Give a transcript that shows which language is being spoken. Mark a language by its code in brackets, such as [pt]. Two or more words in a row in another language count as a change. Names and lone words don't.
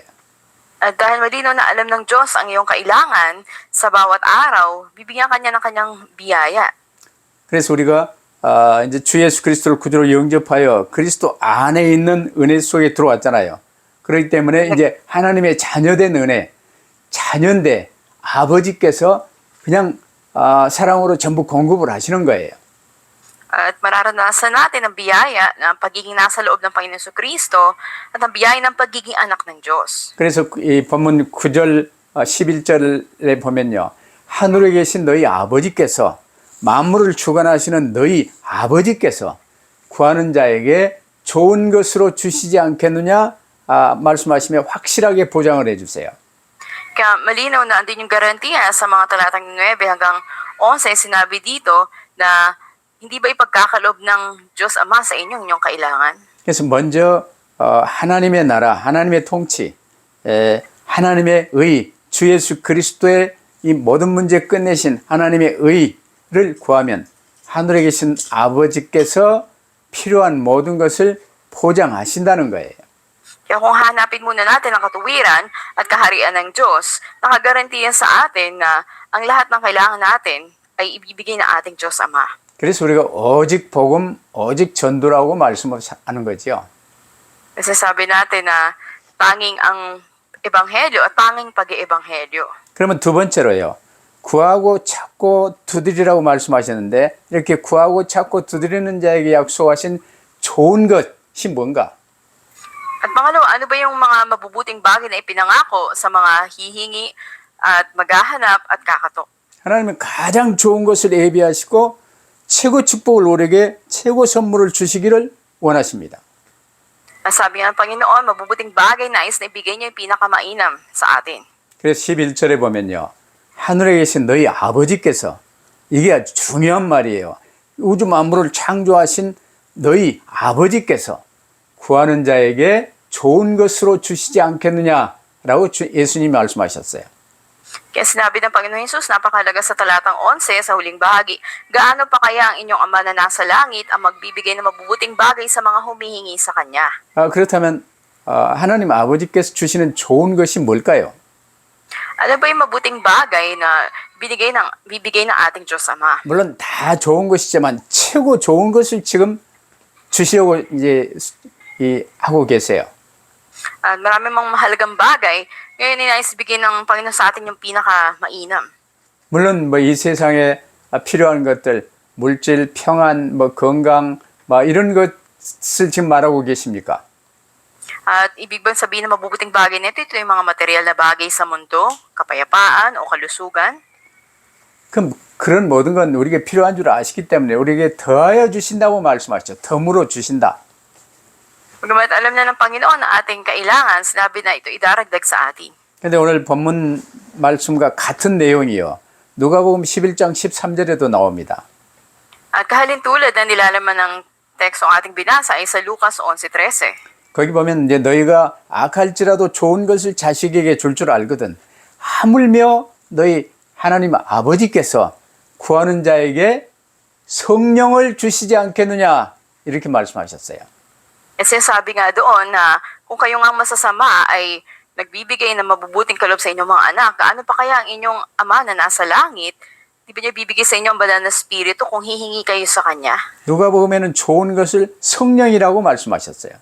[tl] At dahil malinaw na alam ng Diyos ang iyong kailangan sa bawat araw, bibigyan kanya ng kanyang biyaya. [ko] 그래서 우리가 이제 주 예수 그리스도를 구주로 영접하여 그리스도 안에 있는 은혜 속에 들어왔잖아요. 그렇기 때문에 이제 하나님의 자녀된 은혜, 자녀인데 아버지께서 그냥 사랑으로 전부 공급을 하시는 거예요. [tl] At mararanasan natin ang biyaya ng pagiging nasa loob ng Panginoon Kristo at ang biyaya ng pagiging anak ng Diyos. [ko] 그래서 이 본문 9절, 11절에 보면요. 하늘에 계신 너희 아버지께서 만물을 주관하시는 너희 아버지께서 구하는 자에게 좋은 것으로 주시지 않겠느냐 말씀하시며 확실하게 보장을 해주세요. [tl] Kaya malinaw na andin yung garantiya sa mga talatang 9 hanggang 11 sinabi dito na hindi ba ipagkakaloob ng Diyos Ama sa inyong kailangan? [ko] 그래서 먼저 하나님의 나라, 하나님의 통치, 하나님의 의, 주 예수 그리스도의 이 모든 문제 끝내신 하나님의 의를 구하면 하늘에 계신 아버지께서 필요한 모든 것을 포장하신다는 거예요. [tl] Kaya kung hanapin muna natin ang katuwiran at kaharian ng Diyos, nakagarantiya sa atin na ang lahat ng kailangan natin ay ibibigay ng ating Diyos Ama. [ko] 그래서 우리가 오직 복음, 오직 전도라고 말씀하는 거죠. [tl] Kasi sabi natin na tanging ang ebanghelyo at tanging pag-iebanghelyo. [ko] 그러면 두 번째로요. 구하고 찾고 두드리라고 말씀하셨는데 이렇게 구하고 찾고 두드리는 자에게 약속하신 좋은 것이 뭔가? [tl] At pangalawa, ano ba yung mga mabubuting bagay na ipinangako sa mga hihingi at maghahanap at kakatok? [ko] 하나님은 가장 좋은 것을 예비하시고 최고 축복을 우리에게 최고 선물을 주시기를 원하십니다. [tl] Sabi nga ng Panginoon, mabubuting bagay nais na ibigay niya yung pinakamainam sa atin. [ko] 그래서 11절에 보면요. 하늘에 계신 너희 아버지께서 이게 아주 중요한 말이에요. 우주 만물을 창조하신 너희 아버지께서 구하는 자에게 좋은 것으로 주시지 않겠느냐라고 예수님이 말씀하셨어요. [tl] Kaya sinabi ng Panginoon Jesus, napakalaga sa talatang 11 sa huling bahagi, gaano pa kaya ang inyong Ama na nasa langit ang magbibigay ng mabubuting bagay sa mga humihingi sa Kanya? [ko] 그렇다면 하나님 아버지께서 주시는 좋은 것이 뭘까요? [tl] Ano ba yung mabuting bagay na bibigay ng ating Diyos Ama? [ko] 물론 다 좋은 것이지만 최고 좋은 것을 지금 주시려고 이제 하고 계세요. [tl] Marami mang mahalagang bagay, ngayon nais bigay ng Panginoon sa atin yung pinaka-mainam. [ko] 물론 뭐 이 세상에 필요한 것들, 물질, 평안, 뭐 건강, 뭐 이런 것을 지금 말하고 계십니까? [tl] At ibig bang sabihin na mabubuting bagay nito, ito yung mga material na bagay sa mundo, kapayapaan o kalusugan? [ko] 그럼 그런 모든 건 우리에게 필요한 줄 아시기 때문에 우리에게 더하여 주신다고 말씀하셨죠. 덤으로 주신다. [tl] Bagamat alam na ng Panginoon na ating kailangan, sinabi na ito idaragdag sa atin. [ko] 근데 오늘 본문 말씀과 같은 내용이요. 누가복음 11장 13절에도 나옵니다. [tl] At kahalintulad na nilalaman ng teksto ang ating binasa ay sa Lucas 11:13. [ko] 거기 보면 이제 너희가 악할지라도 좋은 것을 자식에게 줄 줄 알거든. 하물며 너희 하나님 아버지께서 구하는 자에게 성령을 주시지 않겠느냐 이렇게 말씀하셨어요. [tl] At sinasabi nga doon na kung kayo nga masasama ay nagbibigay ng mabubuting kaloob sa inyong mga anak, gaano pa kaya ang inyong ama na nasa langit, di ba niya bibigay sa inyo ang banal na spirito kung hihingi kayo sa Kanya? [ko] 누가복음에는 좋은 것을 성령이라고 말씀하셨어요.